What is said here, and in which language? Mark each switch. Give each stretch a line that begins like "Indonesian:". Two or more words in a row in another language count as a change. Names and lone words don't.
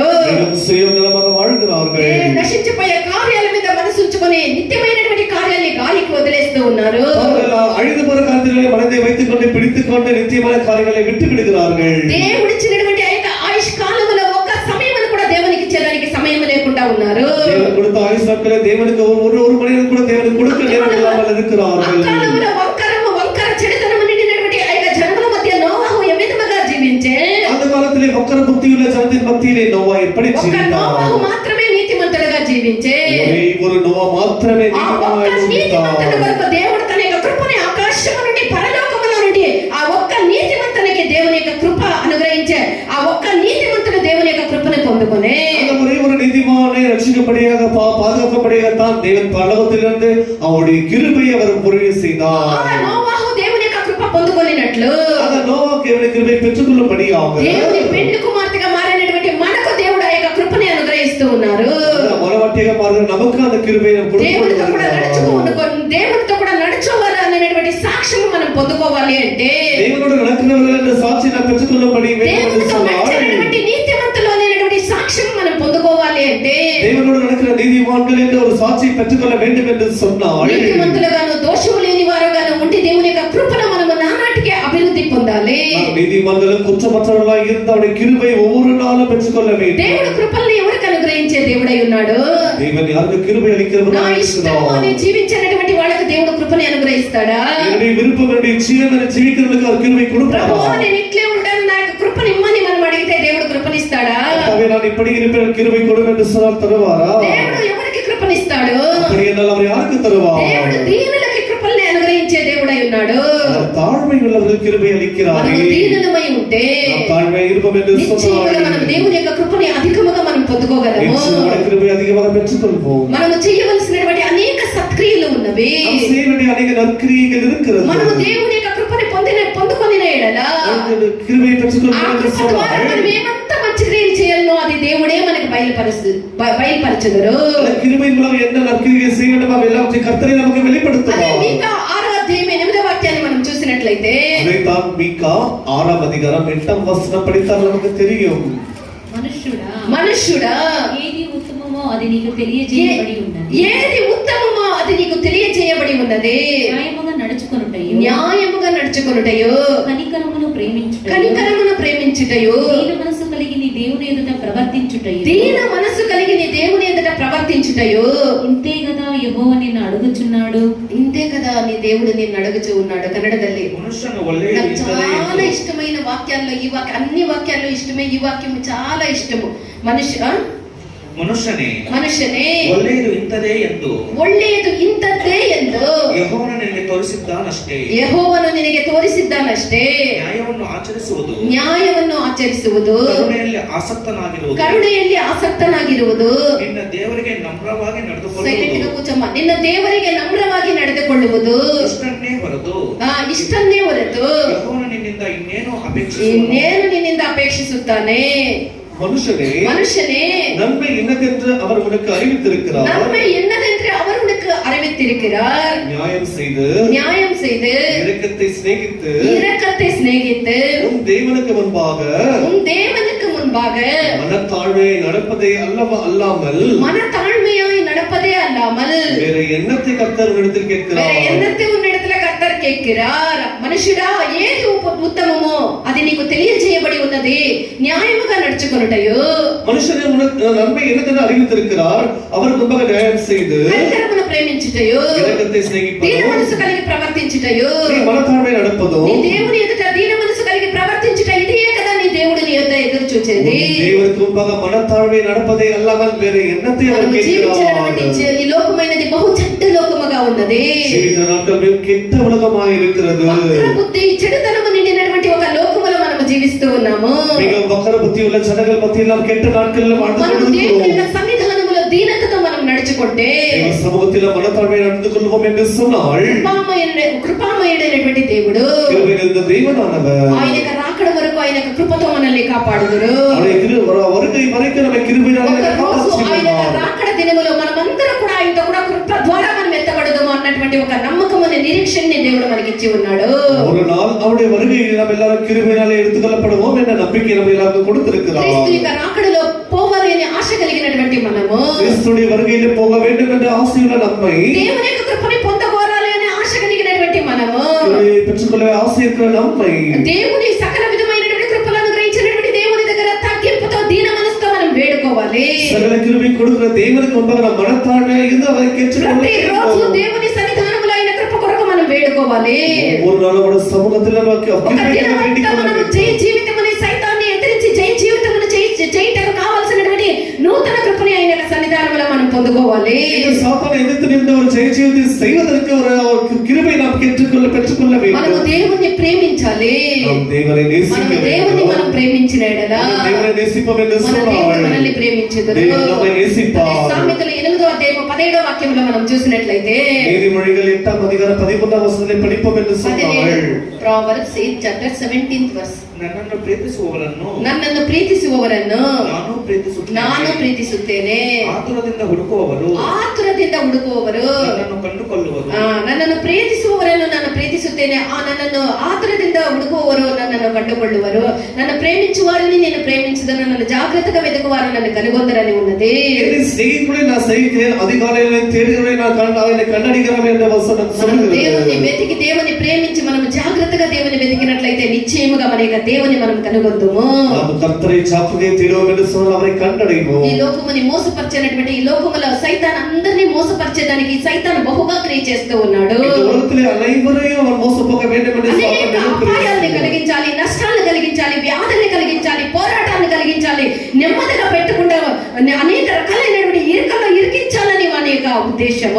Tamil: மிகவும் சுயநலமாக வாழ்கிறார்கள்.
Telugu: నశించిపోయే కార్యాల మీద మనసు ఉంచుకొని నిత్యమైనటువంటి కార్యాన్ని గాలికి వదిలేస్తూ ఉన్నారు.
Tamil: அவர்கள் அழிந்து போற காரியத்திலே மனதை வைத்துக் கொண்டு பிடித்துக் கொண்டு நித்தியமான காரியங்களை விட்டு விடுகிறார்கள்.
Telugu: దేవుడిచ్చినటువంటి ఆ యొక్క ఆయుష్ కాలములో ఒక్క సమయమును కూడా దేవునికి ఇచ్చేదానికి సమయం లేకుండా ఉన్నారు.
Tamil: தேவன் கொடுத்த ஆயுஷ் நாட்களை தேவனுக்கு ஒரு மணி நேரம் கூட தேவனுக்கு கொடுக்க நேரம் இல்லாமல் இருக்கிறார்கள்.
Telugu: అకాలములో వంకర చెడుతనము నిండినటువంటి ఆ యొక్క జనముల మధ్య నోవహు ఏ విధముగా జీవించే,
Tamil: அந்த காலத்திலே வக்கர புத்தியுள்ள ஜனத்தின் மத்தியிலே நோவா எப்படி
Telugu: ఒక్క
Tamil: ஜீவித்தார்?
Telugu: నోవహు మాత్రమే నీతిమంతుడుగా జీవించే.
Tamil: ஒரே ஒரு நோவா மாத்திரமே
Telugu: ఆ ఒక్క
Tamil: நீதிமானாய்
Telugu: నీతిమంతుని
Tamil: ஜீவித்தார்.
Telugu: కొరకు దేవుడు తన యొక్క కృపని ఆకాశము నుండి పరలోకములో నుండి ఆ ఒక్క నీతిమంతునికి దేవుని యొక్క కృప అనుగ్రహించే ఆ ఒక్క నీతిమంతుడు దేవుని యొక్క కృపను పొందుకొనే
Tamil: அந்த ஒரே ஒரு நீதிமானை ரட்சிக்கப்படியாக பாதுகாக்கப்படியாகத்தான் தேவன் பரலோகத்திலிருந்து அவருடைய கிருபையை அவர் பொழிய
Telugu: ఆ
Tamil: செய்தார்.
Telugu: నోవహు దేవుని యొక్క కృప పొందుకొనినట్లు
Tamil: அந்த நோவாக்கு அவருடைய கிருபை பெற்றுக்கொள்ளும்படியாக
Telugu: దేవుని పెండ్లి కుమార్తెగా మారినటువంటి మనకు దేవుడు ఆ యొక్క కృపని అనుగ్రహిస్తూ ఉన్నారు.
Tamil: மனவாட்டியாக மாறுகிற நமக்கு அந்த கிருபையை
Telugu: దేవునితో కూడా
Tamil: கொடுத்து
Telugu: దేవునితో కూడా నడుచుకోవాలి అనేటువంటి సాక్ష్యం మనం పొందుకోవాలి అంటే
Tamil: தேவனோடு நடக்கிறவர்கள் என்ற சாட்சி நாம் பெற்றுக்கொள்ளும்படி வேண்டும் என்று
Telugu: దేవునితో
Tamil: சொன்னார்.
Telugu: నడిచేటువంటి నీతిమంతులు అనేటువంటి సాక్ష్యం మనం పొందుకోవాలి అంటే
Tamil: தேவனோடு நடக்கிற நீதிமான்கள் என்ற ஒரு சாட்சியை பெற்றுக்கொள்ள வேண்டும் என்று சொன்னார்.
Telugu: నీతిమంతులుగాను దోషము లేని వారుగాను ఉండి దేవుని యొక్క కృపను మనము నానాటికి అభివృద్ధి పొందాలి.
Tamil: நீதிமான்களும் குற்றமற்றவர்களாக இருந்து அவருடைய கிருபை ஒவ்வொரு நாளும் பெற்றுக்கொள்ள வேண்டும்.
Telugu: దేవుడు కృపల్ని ఎవరికి అనుగ్రహించే దేవుడై ఉన్నాడు?
Tamil: தேவன் யாருக்கு கிருபை
Telugu: నా
Tamil: அளிக்கிறவராக
Telugu: ఇష్టము అని
Tamil: இருக்கிறார்.
Telugu: జీవించినటువంటి వాళ్ళకి దేవుడు కృపని అనుగ్రహిస్తాడా?
Tamil: என்னுடைய விருப்பம் என்னுடைய ஜீவனை ஜீவிக்கிறவர்களுக்கு அவர் கிருபை கொடுப்பார்.
Telugu: ప్రభువా నేను ఇట్లే ఉంటాను, నాకు కృపని ఇమ్మని మనం అడిగితే దేవుడు కృపనిస్తాడా?
Tamil: கர்த்தாவே, நான் இப்படி இருப்பேன் கிருபை கொடும் என்று சொன்னால் தருவாரா?
Telugu: దేవుడు ఎవరికి కృపనిస్తాడు?
Tamil: அப்படி என்றால் அவர் யாருக்கு தருவார்?
Telugu: దేవుడు దీనులకి కృపల్ని అనుగ్రహించే దేవుడై ఉన్నాడు.
Tamil: அவர் தாழ்மை உள்ளவர்கள் கிருபை அளிக்கிறாரே.
Telugu: మనము దీనులమై ఉంటే
Tamil: நாம் தாழ்மை இருப்போம் என்று
Telugu: నిశ్చయముగా మనం
Tamil: சொன்னார்.
Telugu: దేవుని యొక్క కృపని అధికముగా మనం పొందుకోగలము.
Tamil: நிச்சயமாக கிருபை அதிகமாக பெற்றுக்கொள்வோம்.
Telugu: మనము చేయవలసినటువంటి అనేక సత్క్రియలు ఉన్నవి.
Tamil: நாம் செய்ய வேண்டிய அநேக நற்கிரியைகள் இருக்கிறது.
Telugu: మనము దేవుని యొక్క కృపని పొందుకొనిన ఎడల
Tamil: கிருபை
Telugu: ఆ
Tamil: பெற்றுக்கொள்வோம் என்று
Telugu: కృప ద్వారా మనం
Tamil: சொன்னார்.
Telugu: ఏమంత మంచి క్రియలు చేయాలనో అది దేవుడే మనకు బయలుపరచుదురు.
Tamil: அந்த கிருபை மூலம் என்ன நற்கிரியை செய்ய வேண்டும் அவை எல்லாவற்றையும் கர்த்தரே நமக்கு
Telugu: అదే
Tamil: வெளிப்படுத்துவார்.
Telugu: మీకా 6వ అధ్యాయం 8వ వాక్యాన్ని మనం చూసినట్లయితే
Tamil: அதைத்தான் மீகா 6ஆம் அதிகாரம் 8ஆம் வசனம் படித்தால் நமக்கு தெரியும்.
Telugu: మనుష్యుడా ఏది ఉత్తమమో అది నీకు తెలియజేయబడి ఉన్నది. ఏది ఉత్తమమో అది నీకు తెలియజేయబడి ఉన్నది. న్యాయముగా నడుచుకొనుటయు, న్యాయముగా నడుచుకొనుటయు, కనికరమును ప్రేమించుటయు, కనికరమును ప్రేమించుటయు, దీన మనసు కలిగి నీ దేవుని ఎదుట ప్రవర్తించుటయు, దీన మనసు కలిగి నీ దేవుని ఎదుట ప్రవర్తించుటయు. ఇంతే కదా యెహోవా నిన్ను అడుగుచున్నాడు. ఇంతే కదా నీ దేవుడు నిన్ను అడుగుచూ ఉన్నాడు. కన్నడದಲ್ಲಿ
Kannada: ಮನುಷ್ಯನ ಒಳ್ಳೆಯ
Telugu: నాకు
Kannada: ಇದ್ದರೆ
Telugu: చాలా ఇష్టమైన వాక్యాల్లో ఈ వాక్యం, అన్ని వాక్యాల్లో ఇష్టమే ఈ వాక్యం చాలా ఇష్టము.
Kannada: ಮನುಷ್ಯನೇ ಒಳ್ಳೆಯದು ಇಂಥದೇ ಎಂದು ಒಳ್ಳೆಯದು ಇಂಥದ್ದೇ ಎಂದು ಯೆಹೋವನು ನಿನಗೆ ತೋರಿಸಿದ್ದಾನಷ್ಟೇ. ಯೆಹೋವನು ನಿನಗೆ ತೋರಿಸಿದ್ದಾನಷ್ಟೇ. ನ್ಯಾಯವನ್ನು ಆಚರಿಸುವುದು, ಕರುಣೆಯಲ್ಲಿ ಆಸಕ್ತನಾಗಿರುವುದು, ನಿನ್ನ ದೇವರಿಗೆ ನಮ್ರವಾಗಿ ನಡೆದುಕೊಳ್ಳುವುದು, ಕೂಚಮ್ಮ, ನಿನ್ನ ದೇವರಿಗೆ ನಮ್ರವಾಗಿ ನಡೆದುಕೊಳ್ಳುವುದು ಇಷ್ಟನ್ನೇ ಹೊರತು ಯೆಹೋವನು ನಿನ್ನಿಂದ ಇನ್ನೇನು ನಿನ್ನಿಂದ ಅಪೇಕ್ಷಿಸುತ್ತಾನೆ.
Tamil: மனுஷனே நன்மை என்னதென்று அவர் உனக்கு அறிவித்திருக்கிறார். நன்மை என்னதென்று அவர் உனக்கு அறிவித்திருக்கிறார். நியாயம் செய்து இரக்கத்தை சிநேகித்து உன் தேவனுக்கு முன்பாக மனத்தாழ்மையை நடப்பதே அல்லாமல் வேற எண்ணத்தை கர்த்தர் உன்னிடத்தில் கேட்கிறார்.
Telugu: మనుషుడా ఏది ఉత్తమమో అది నీకు తెలియజేయబడి ఉన్నది. న్యాయముగా నడుచుకొనుటయు.
Tamil: மனுஷனே உனக்கு நன்மை என்னதென்று அறிவித்திருக்கிறார். அவர் முன்பாக நியாயம் செய்து
Telugu: కనికరమును ప్రేమించుటయు
Tamil: இரக்கத்தை
Telugu: దీన
Tamil: சிநேகிப்பதும்
Telugu: మనసు కలిగి ప్రవర్తించుటయు
Tamil: நீ மனத்தாழ்மை நடப்பதும்
Telugu: నీ దేవుని ఎదుట దీన మనసు కలిగి ప్రవర్తించుట ఇదే కదా నీ దేవుడు నీ యొద్ద ఎదురు చూచేది.
Tamil: தேவனுக்கு முன்பாக மனத்தாழ்மை நடப்பதை அல்லாமல் வேறு என்னத்தை அவர்
Telugu: మనము జీవించినటువంటి
Tamil: கேட்கிறார்?
Telugu: ఈ లోకమైనది బహు చెడ్డ లోకముగా ఉన్నది.
Tamil: ஜீவிக்கிற நாட்கள் மிகவும் கெட்ட உலகமாக இருக்கிறது.
Telugu: వక్ర బుద్ధి చెడుతనము నిండినటువంటి ఒక లోకములో మనము జీవిస్తూ ఉన్నాము.
Tamil: மிகவும் வக்கர புத்தி உள்ள ஜனங்கள் மத்தியில் நாம் கெட்ட நாட்களில் வாழ்ந்து
Telugu: మనము దేవుని యొక్క
Tamil: கொண்டிருக்கிறோம்.
Telugu: సన్నిధానములో దీనతతో మనం నడుచుకుంటే
Tamil: தேவ சமூகத்தில் மனத்தாழ்மை நடந்து கொள்வோம் என்று சொன்னால்
Telugu: కృపామయుడైనటువంటి దేవుడు
Tamil: கிருபை நிறைந்த தேவனானவர்
Telugu: ఆయన యొక్క రాకడ వరకు ఆయన యొక్క కృపతో మనల్ని కాపాడుదురు.
Tamil: அவருடைய வருகை வரைக்கும் நம்ம கிருபையினாலே
Telugu: ఒక రోజు ఆయన యొక్క
Tamil: காப்பாற்றுவார்.
Telugu: రాకడ దినములో మనమందరం కూడా ఆయనతో కూడా కృప ద్వారా మనం ఎత్తబడదాము అన్నటువంటి ఒక నమ్మకం అనే నిరీక్షణని దేవుడు మనకి ఇచ్చి ఉన్నాడు.
Tamil: ஒரு நாள் அவருடைய வருகையில் நாம் எல்லாரும் கிருபையினாலே எடுத்துக்கொள்ளப்படுவோம் என்ற நம்பிக்கை நம்ம எல்லாருக்கும் கொடுத்திருக்கிறார்.
Telugu: క్రీస్తు యొక్క రాకడలో పోవాలి అనే ఆశ కలిగినటువంటి మనము
Tamil: கிறிஸ்துடைய வருகையில் போக வேண்டும் என்ற ஆசையுள்ள நம்மை
Telugu: దేవుని యొక్క కృపని పొందగోరాలి అనే ఆశ కలిగినటువంటి మనము
Tamil: கிருபையை பெற்றுக்கொள்ள ஆசை இருக்கிற நம்மை
Telugu: దేవుని సకల విధమైనటువంటి కృపలను గ్రహించినటువంటి దేవుని దగ్గర తగ్గింపుతో దీన మనసుతో మనం వేడుకోవాలి.
Tamil: சகல கிருபை கொடுக்கிற தேவனுக்கு முன்பாக நாம் மனத்தாழ்மையாக இருந்து அவரை
Telugu: ప్రతిరోజు
Tamil: கேட்கிறோம்.
Telugu: దేవుని సన్నిధానములో ఆయన కృప కొరకు మనం వేడుకోవాలి.
Tamil: ஒரு நாள் அவருடைய சமூகத்தில் நமக்கு
Telugu: ఒక
Tamil: கிருபையை
Telugu: దినమంతా
Tamil: வேண்டிக் கொள்ள
Telugu: మనం
Tamil: வேண்டும்.
Telugu: జయ జీవితం అనే సైతాన్ని ఎదిరించి జయ జీవితమును చేయటకు కావాల్సినటువంటి నూతన కృపని ఆయన యొక్క సన్నిధానములో మనం పొందుకోవాలి.
Tamil: இந்த சாத்தானை எதிர்த்து நின்று ஒரு ஜெய ஜீவித்தை செய்வதற்கு ஒரு கிருபை நாம் பெற்றுக்கொள்ள
Telugu: మనము
Tamil: வேண்டும்.
Telugu: దేవుణ్ణి ప్రేమించాలి.
Tamil: நாம் தேவனை நேசிக்க
Telugu: మనము దేవుణ్ణి
Tamil: வேண்டும்.
Telugu: మనం ప్రేమించిన ఎడలా
Tamil: தேவனை நேசிப்போம் என்று
Telugu: మన దేవుడు
Tamil: சொன்னால்
Telugu: మనల్ని ప్రేమించుదురు.
Tamil: దేవుడు நம்மை நேசிப்பார்.
Telugu: అదే సామెతలు 8వ అధ్యాయం 17వ వాక్యంలో మనం చూసినట్లయితే
Tamil: நீதிமொழிகள் 8ஆம் அதிகாரம் 13ஆம் வசனத்தை படிப்போம் என்று சொன்னால்
English: Proverbs 8 chapter 17th verse.
Kannada: ನನ್ನನ್ನು ಪ್ರೀತಿಸುವವರನ್ನು ನನ್ನನ್ನು ಪ್ರೀತಿಸುವವರನ್ನು ನಾನು ಪ್ರೀತಿಸುತ್ತೇನೆ. ನಾನು ಪ್ರೀತಿಸುತ್ತೇನೆ. ಆತುರದಿಂದ ಹುಡುಕುವವರು ಆತುರದಿಂದ ಹುಡುಕುವವರು ನನ್ನನ್ನು ಕಂಡುಕೊಳ್ಳುವರು. ನನ್ನನ್ನು ಪ್ರೀತಿಸುವವರನ್ನು ನಾನು ಪ್ರೀತಿಸುತ್ತೇನೆ. ನನ್ನನ್ನು ಆತುರದಿಂದ ಹುಡುಕುವವರು ನನ್ನನ್ನು ಕಂಡುಕೊಳ್ಳುವರು.
Telugu: ನನ್ನ ప్రేమించువారిని నేను ప్రేమించుదను. నన్ను జాగ్రత్తగా వెతుకువారు నన్ను కనుగొందరని ఉన్నది.
Tamil: என்னை செய்யக்கூடிய நான் செய்கிறேன், அதிகாலையிலே தேடுகிறேன், நான் அவனை கண்டடிக்கிறேன் என்ற வசனம்
Telugu: మనం దేవుని
Tamil: சொல்லுகிறது.
Telugu: వెతికి దేవుని ప్రేమించి మనం జాగ్రత్తగా దేవుని వెతికినట్లయితే నిశ్చయముగా మన యొక్క దేవుని మనం కనుగొందుము.
Tamil: நாம் கர்த்தரை சாப்பிட்டே தேடுவோம் என்று சொன்னால் அவரை கண்டடைவோம்.
Telugu: ఈ లోకముని మోసపరిచేటువంటి ఈ లోకములో సైతాన్ అందరినీ మోసపరిచేదానికి సైతాన్ బహుగా క్రియ చేస్తూ ఉన్నాడు.
Tamil: இந்த உலகத்திலே அனைவரையும் அவன் மోసం போக வேண்டும் என்று
Telugu: అనేక
Tamil: சாத்தான்
Telugu: అపాయాన్ని
Tamil: நினைக்கிறான்.
Telugu: కలిగించాలి, నష్టాలను కలిగించాలి, వ్యాధుల్ని కలిగించాలి, పోరాటాన్ని కలిగించాలి, నెమ్మదిగా పెట్టకుండా అనేక రకాలైనటువంటి ఇరుకల్లో ఇరికించాలని వాని యొక్క ఉద్దేశము.